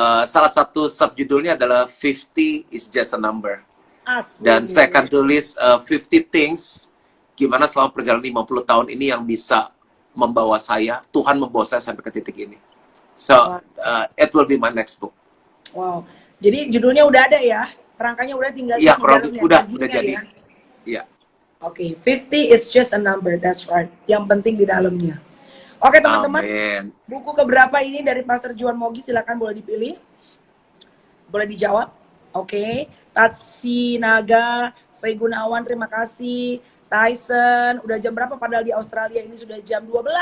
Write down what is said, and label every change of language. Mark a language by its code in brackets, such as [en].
[id] Salah satu subjudulnya adalah 50 is just a number. Asli. Dan saya akan tulis 50 things gimana selama perjalanan 50 tahun ini yang bisa membawa saya, Tuhan membawa saya sampai ke titik ini. [en] So, it will be my next book. Wow. [id] Jadi judulnya udah ada ya? Rangkanya udah tinggal Iya, di dalamnya, udah jadi. ya? Iya. [en] Oke, 50 is just a number, that's right. [id] Yang penting di dalamnya. Oke teman-teman, Amen. buku keberapa ini dari Pastor Juan Mogi? Silakan boleh dipilih, boleh dijawab. Oke, Tatsi Naga, Faye Gunawan, terima kasih. Tyson, udah jam berapa? Padahal di Australia ini sudah jam 12.